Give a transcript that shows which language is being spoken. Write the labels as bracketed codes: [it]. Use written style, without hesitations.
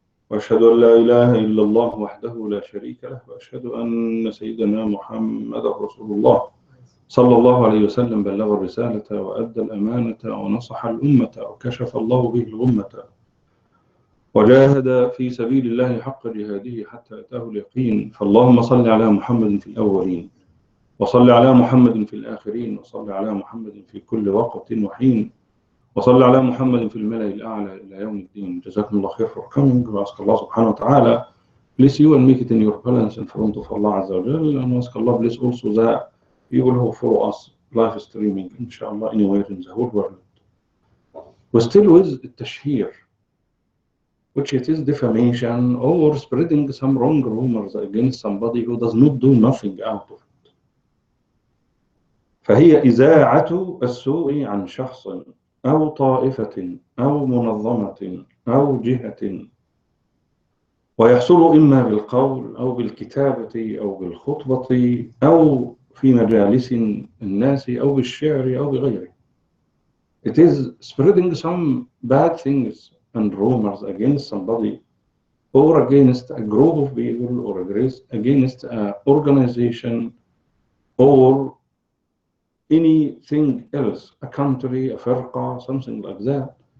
[ar] وأشهد أن لا إله إلا الله وحده لا شريك له، وأشهد أن سيدنا محمد رسول الله صلى الله عليه وسلم بلغ الرسالة وأدى الأمانة ونصح الأمة وكشف الله به الغمة وجاهد في سبيل الله حق جهاده حتى أتاه اليقين. فاللهم صل على محمد في الأولين، وصل على محمد في الآخرين، وصل على محمد في كل وقت وحين، وصل على محمد في الملأ الأعلى إلى يوم الدين. جزاكم الله خير [en] for coming. We ask Allah subhanahu wa ta'ala bless you and make it in your balance in front of Allah Azza wa Jal, and ask Allah bless also the people who follow us live streaming inshallah anywhere in the whole world. We're still with التشهير, which it is defamation or spreading some wrong rumors against somebody who does not do nothing out of it. [ar] فهي إذاعة السوء عن شخص أو طائفة أو منظمة أو جهة، ويحصل إما بالقول أو بالكتابة أو بالخطبة أو في مجالس الناس أو بالشعر أو بغيره. [en] It is spreading some bad things and rumors against somebody or against a group of people or against an organization or anything else, a country, a firqa, something like that.